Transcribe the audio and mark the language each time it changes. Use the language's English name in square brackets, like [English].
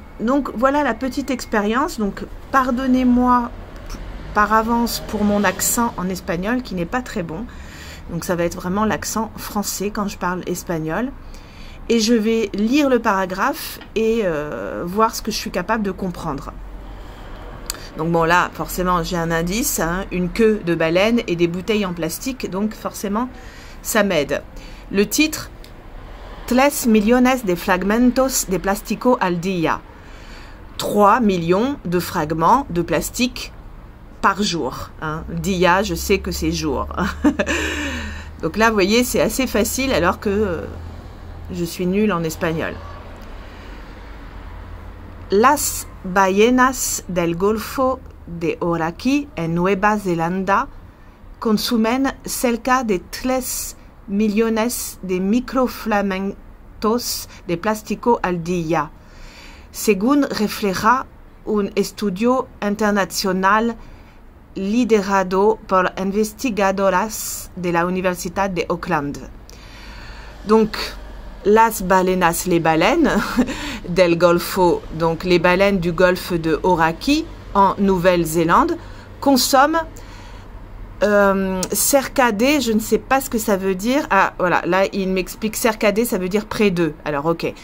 [French] Donc voilà la petite expérience, donc pardonnez-moi par avance pour mon accent en espagnol qui n'est pas très bon, donc ça va être vraiment l'accent français quand je parle espagnol. Et je vais lire le paragraphe et voir ce que je suis capable de comprendre. Donc bon là, forcément, j'ai un indice, hein, une queue de baleine et des bouteilles en plastique, donc forcément, ça m'aide. Le titre, [Spanish] 3 millones de fragmentos de plástico al día. [French] 3 millions de fragments de plastique par jour. Hein. Dia, je sais que c'est jour. Donc là, vous voyez, c'est assez facile alors que je suis nulle en espagnol. [Spanish] Las ballenas del Golfo de Oraqui en Nueva Zelanda consumen cerca de 3 millones de microfragmentos de plástico al día, según refleja un estudio internacional liderado por investigadoras de la Universidad de Auckland. [French] Donc, [Spanish] las balenas, [French] les baleines, [Spanish] del Golfo, [French] donc les baleines du golfe de Oraqui, en Nouvelle-Zélande, consomment cercadé, je ne sais pas ce que ça veut dire. Ah, voilà, là, il m'explique cercadé, ça veut dire près d'eux. Alors, ok.